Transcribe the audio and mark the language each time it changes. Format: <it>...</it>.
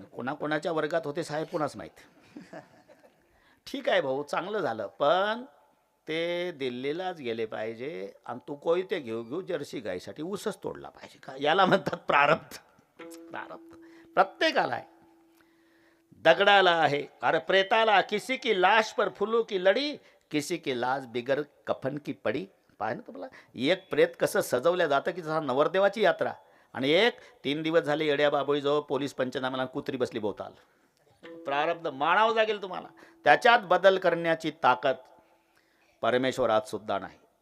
<mr>कोणाकोणाच्या वर्गात होते साहेब कोणाच माहिती. ठीक आहे भाऊ, चांगलं झालं, पण ते दिल्लीलाच गेले पाहिजे आणि तू कोयते घेऊ घेऊ जर्सी गायसाठी ऊसच तोडला पाहिजे का? याला म्हणतात प्रारब्ध. प्रारब्ध प्रत्येकाला आहे. दगडाला आहे, अरे प्रेताला</mr> <hi>किसी की लाश पर फुलों की लड़ी, किसी की लाश बिगर कफन की पडी.</hi> <mr>पाय ना तुम्हाला, एक प्रेत कसं सजवलं जातं की जसा नवरदेवाची यात्रा, आणि एक 3 दिवस झाले येड्या बाबळीजवळ पोलीस पंचनाम्याला कुत्री बसली भोवताल. प्रारब्ध मानावं लागेल तुम्हाला. त्याच्यात बदल करण्याची ताकद परमेश्वरात सुद्धा नाही.</mr>